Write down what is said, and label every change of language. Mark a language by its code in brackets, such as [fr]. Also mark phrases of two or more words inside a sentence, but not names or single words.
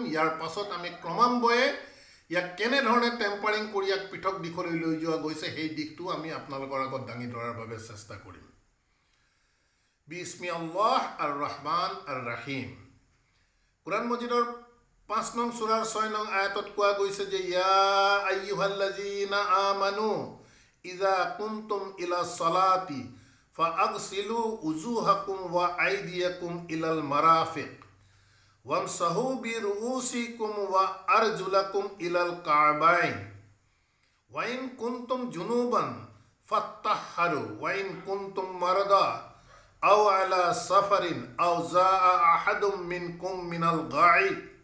[as] ইয়াৰ পাছত আমি ক্ৰমান্বয়ে ইয়াক কেনেধৰণে টেম্পাৰিং কৰি ইয়াক পৃথক দিশলৈ লৈ যোৱা গৈছে, সেই দিশটো আমি আপোনালোকৰ আগত দাঙি ধৰাৰ বাবে চেষ্টা কৰিম। [ar] بسم الله الرحمن الرحيم. [as] কোৰাণ মজিদৰ ৫ নং সূৰাৰ ৬ নং আয়াতত কোৱা গৈছে যে ইয়া [ar] أيها الذين آمنوا إذا كنتم إلى الصلاة فاغسلوا وجوهكم وأيديكم إلى المرافق وامسحوا برؤوسكم وأرجلكم إلى الكعبين وإن كنتم جنبا فاطهروا وإن كنتم مرضى أو على سفر أو جاء أحدكم منكم من الغائط